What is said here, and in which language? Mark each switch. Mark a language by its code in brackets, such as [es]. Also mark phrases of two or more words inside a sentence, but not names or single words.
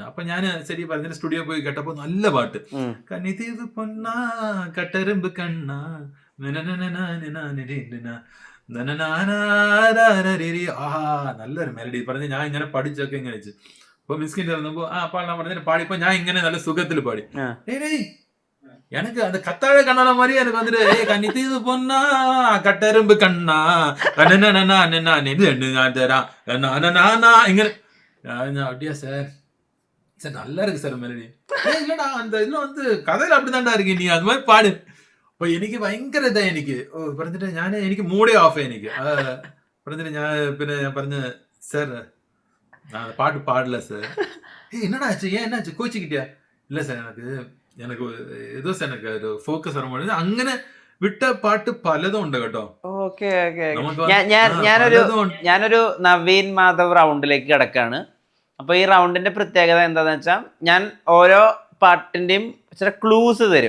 [ml] അപ്പൊ ഞാൻ ശരി പറഞ്ഞ സ്റ്റുഡിയോ പോയി കേട്ടപ്പോ നല്ല പാട്ട്, [ta] கன்னித்தீவு பொண்ணா கட்டெறும்பு கண்ணா [ml] നല്ലൊരു മെലഡി പറഞ്ഞ് ഞാൻ ഇങ്ങനെ പഠിച്ചൊക്കെ ഇങ്ങനെ വെച്ച്. അപ്പൊ മിസ്കിന്റെ വന്നപ്പോ പാടാൻ പറഞ്ഞ പാടിപ്പോ ഞാൻ ഇങ്ങനെ നല്ല സുഖത്തിൽ പാടി. [ta] எனக்கு அந்த கத்தாழ கண்ணால மாதிரி எனக்கு வந்துட்டு கண்ணி தீது பொண்ணா கட்டெரும்பு கண்ணா இங்க அப்படியா சார் சார் நல்லா இருக்கு சார் மெலடி. இல்லடா அந்த இதுல வந்து கதையில அப்படிதான்டா இருக்கு, நீ அது மாதிரி பாடு. [ml] അപ്പൊ എനിക്ക് ഭയങ്കര ഇതാ എനിക്ക് പറഞ്ഞിട്ട് എനിക്ക് [en] mood off [ml] എനിക്ക് പറഞ്ഞിട്ട് ഞാൻ പറഞ്ഞ് സാർ പാട്ട് പാടില്ല സാർ. [ta] என்னடா ஆச்சு, ஏன் என்னாச்சு, கோச்சிக்கிட்டியா? இல்ல சார் எனக்கு [ml] ഏതോ സാർ എനിക്ക് ഒരു ഫോക്കസ് വരാൻ അങ്ങനെ വിട്ട പാട്ട് പലതും ഉണ്ട് കേട്ടോ. ഞാനൊരു നവീൻ മാധവ് റൗണ്ടിലേക്ക് കിടക്കാണ്. അപ്പൊ ഈ റൗണ്ടിന്റെ പ്രത്യേകത എന്താന്ന് വെച്ചാൽ ഞാൻ ഓരോ പാട്ടിന്റെയും ചില ക്ലൂസ് തരും.